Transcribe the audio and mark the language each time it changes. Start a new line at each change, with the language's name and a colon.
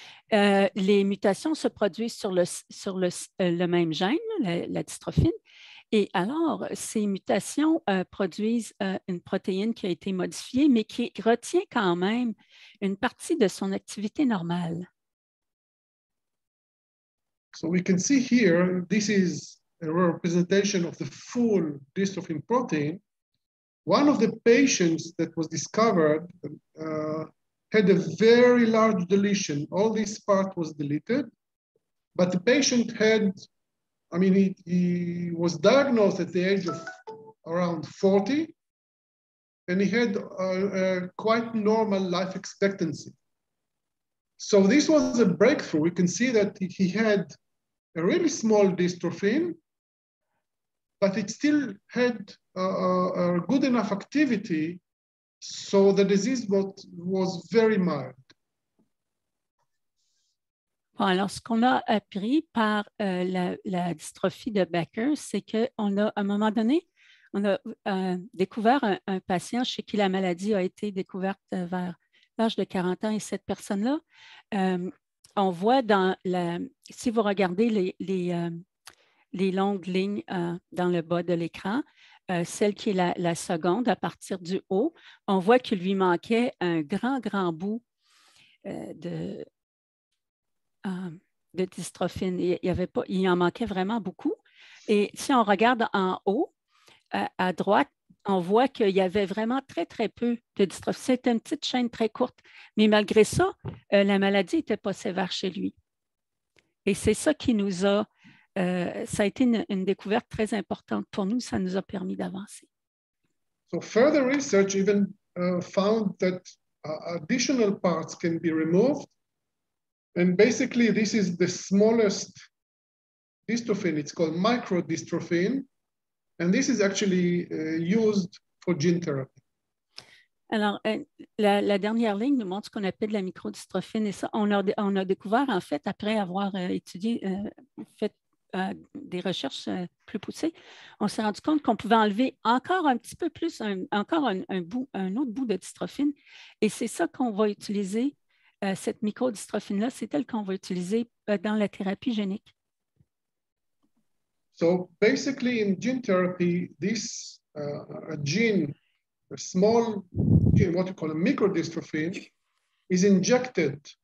French: Les mutations se produisent sur le même gène, la dystrophine. Et alors, ces mutations produisent une protéine qui a été modifiée, mais qui retient quand même une partie de son activité normale.
English: So we can see here, this is a representation of the full dystrophin protein. One of the patients that was discovered had a very large deletion. All this part was deleted, but the patient had, I mean, he was diagnosed at the age of around 40, and he had a quite normal life expectancy. So this was a breakthrough. We can see that he had a really small dystrophin, but it still had a good enough activity, so the disease was very mild.
French: Bon, alors, ce qu'on a appris par la dystrophie de Becker, c'est qu'on a, à un moment donné, on a découvert un patient chez qui la maladie a été découverte vers l'âge de 40 ans, et cette personne-là, on voit si vous regardez les longues lignes dans le bas de l'écran, celle qui est la seconde à partir du haut, on voit qu'il lui manquait un grand bout de dystrophine. Il en manquait vraiment beaucoup. Et si on regarde en haut, à droite, on voit qu'il y avait vraiment très peu de dystrophine. C'était une petite chaîne très courte. Mais malgré ça, la maladie n'était pas sévère chez lui. Et c'est ça qui nous a... ça a été une découverte très importante pour nous. Ça nous a permis d'avancer.
English: So further research even found that additional parts can be removed. And basically, this is the smallest dystrophin. It's called microdystrophin. And this is actually used for gene therapy.
French: Alors, la dernière ligne nous montre ce qu'on appelle la microdystrophine. Et ça, on a découvert, en fait, après avoir étudié, fait des recherches plus poussées, on s'est rendu compte qu'on pouvait enlever encore un petit peu plus, un autre bout de dystrophine. Et c'est ça qu'on va utiliser, cette microdystrophine-là, c'est elle qu'on va utiliser dans la thérapie génique.
English: So basically, in gene therapy, this gene, a small gene, what you call a microdystrophin, is injected.